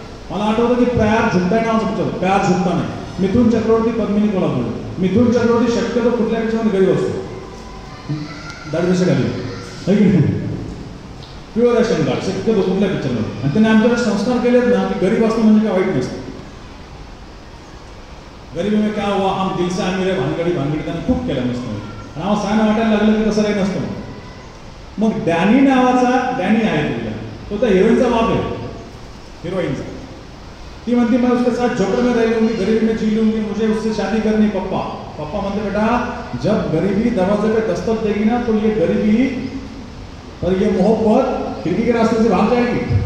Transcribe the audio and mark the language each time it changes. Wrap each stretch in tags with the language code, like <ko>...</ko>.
<mr>मला आठवतं की प्यार झुकता नावाचं पिक्चर, प्यार झुकता नाही. मिथुन चक्रवर्ती, पद्मिनी कोल्हापूर. मिथुन चक्रवर्ती शक्यतो कुठल्या पिक्चरमध्ये गरीब असतो, दाढी खाली प्युअर ॲक्शन कार्ड शक्यतो कुठल्या पिक्चरमध्ये. आणि त्याने आमच्याकडे संस्कार केलेत ना की गरीब असणं म्हणजे काय वाईट नसतं.</mr> <hi>गरीबी में क्या हुआ, हम दिल से आमिर है,</hi> <mr>भानगडी त्याने खूप केलं नसतं. आणि आम्हाला सांग वाटायला लागलं की तसं काही नसतं. मग डॅनी नावाचा, डॅनी आहे तुझ्या, तो त्या हिरोईनचा बाप आहे, हिरोईनचा. ती म्हणते</mr> <hi>मैं उसके साथ झोपड़ में रह लूंगी, गरीबी में जी लूंगी, मुझे उससे शादी करनी.</hi> <mr>पप्पा म्हणते</mr> <hi>बेटा जब गरीबी दरवाजे पे दस्तक देगी ना तो ये गरीबी और ये मोहब्बत खिड़की के रास्ते से भाग जाएगी.</hi>